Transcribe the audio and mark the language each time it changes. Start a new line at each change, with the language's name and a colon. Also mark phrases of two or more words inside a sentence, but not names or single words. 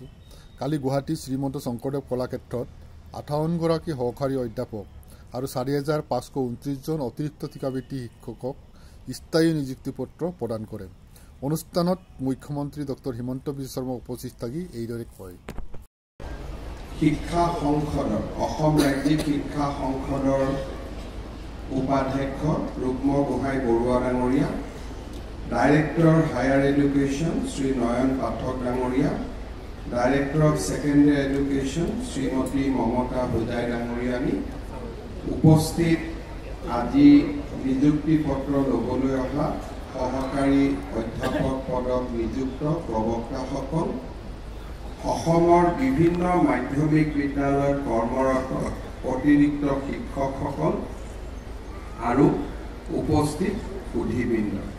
Assamese: কালি গুৱাহাটী শ্ৰীমন্ত শংকৰদেৱ কলাক্ষেত্ৰত 58 গৰাকী সহকাৰী অধ্যাপক আৰু 4529 জন অতিৰিক্ত ঠিকাভিত্তি শিক্ষকক স্থায়ী নিযুক্তি পত্ৰ প্ৰদান কৰে। অনুষ্ঠানত মুখ্যমন্ত্ৰী ডক্টৰ হিমন্ত বিশ্ব শৰ্মা উপস্থিত থাকি এইদৰে কয়। শিক্ষা সংসদৰ অসম ৰাজ্যিক শিক্ষা সংসদৰ উপাধ্যক্ষ ৰুক্ম গোহাঁই বৰুৱা ডাঙৰীয়া,
English: Director Higher Education Sri Noyan Pathak Dangoria, Director of Secondary Education Srimati Mamata Hudai Dangoriani,
Assamese: উপস্থিত আজি নিযুক্তি পত্ৰ লবলৈ অহা সহকাৰী অধ্যাপক পদত নিযুক্ত প্ৰবক্তাসকল, অসমৰ বিভিন্ন মাধ্যমিক বিদ্যালয়ত কৰ্মৰত অতিৰিক্ত শিক্ষকসকল আৰু উপস্থিত সুধীবৃন্দ।